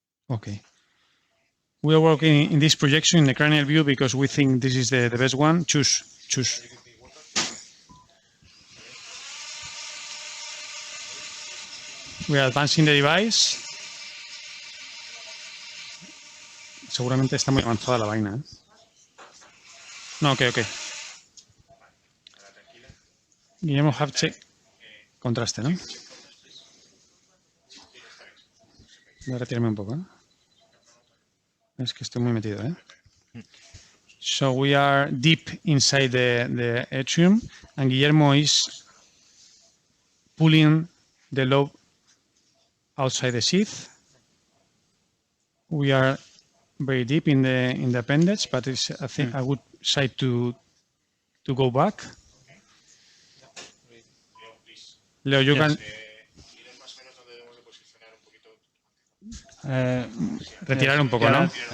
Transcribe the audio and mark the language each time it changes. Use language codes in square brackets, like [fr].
[en] Okay. We are working in this projection in the cranial view because we think this is the best one. Choose. We are advancing the device. [es] Seguramente está muy avanzada la vaina, ¿eh? No, ok. [en] Guillermo, have check. [es] Contraste, ¿no? Voy a retirarme un poco, ¿eh? Es que estoy muy metido, ¿eh? [en] So we are deep inside the atrium, and Guillermo is pulling the lobe outside the sheath. We are very deep in the appendage, but it's, I think, a good site to go back. [es] Leo, [en] you can [es] retirar un poco, ¿no?